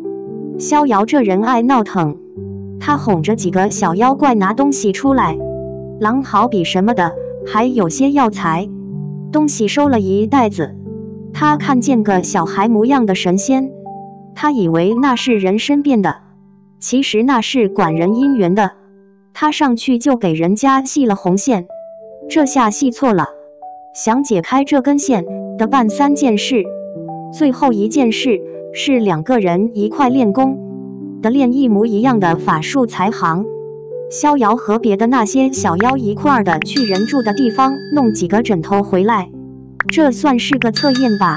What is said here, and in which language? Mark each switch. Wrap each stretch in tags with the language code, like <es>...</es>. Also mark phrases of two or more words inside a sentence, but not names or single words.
<zh>逍遙這人愛鬧騰，他哄着幾個小妖怪拿東西出來，狼毫筆什麼的，還有些藥材，東西收了一袋子。他看見個小孩模樣的神仙，他以為那是人身變的，其實那是管人姻緣的。他上去就給人家繫了紅線，這下繫錯了，想解開這根線得辦3件事。最後一件事是2個人一塊練功，得練一模一樣的法術才行。逍遙和別的那些小妖一塊兒的去人住的地方弄幾個枕頭回來，這算是個測驗吧。</zh>